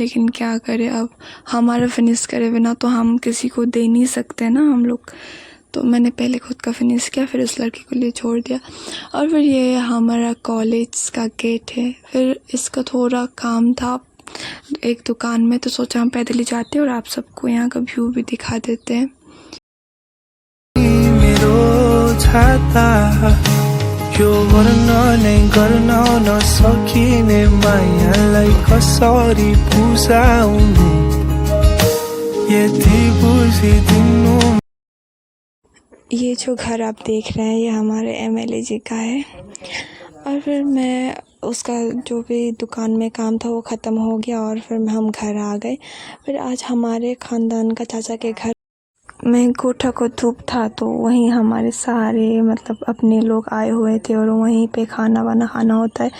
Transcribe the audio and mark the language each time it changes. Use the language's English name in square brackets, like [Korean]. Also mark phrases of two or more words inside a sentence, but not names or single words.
[Hindi] लेकिन क्या करें, अब हमारा फिनिश करे बिना तो हम किसी को दे नहीं सकते ना हम लोग। तो मैंने पहले खुद का फिनिश किया, फिर उस लड़की को लिए छोड़ दिया। और फिर ये हमारा कॉलेज का गेट है। फिर इसका थोड़ा काम था एक दुकान में, तो सोचा हम पैदल ही जाते हैं और आप सबको यहाँ का व्यू भी दिखा देते हैं। [Nepali] यो गर्न नै गर्न नसकिने मायालाई कसरी बुझाउनु यति बुझिदिनु। [Hindi] ये जो घर आप देख रहे हैं ये हमारे एमएलए जी का है। और फिर मैं उसका जो भी दुकान में काम था वो ख़त्म हो गया और फिर हम घर आ गए। फिर आज हमारे ख़ानदान का चाचा के घर में कोठा को धूप था, तो वहीं हमारे सारे मतलब अपने लोग आए हुए थे और वहीं पे खाना वाना खाना होता है।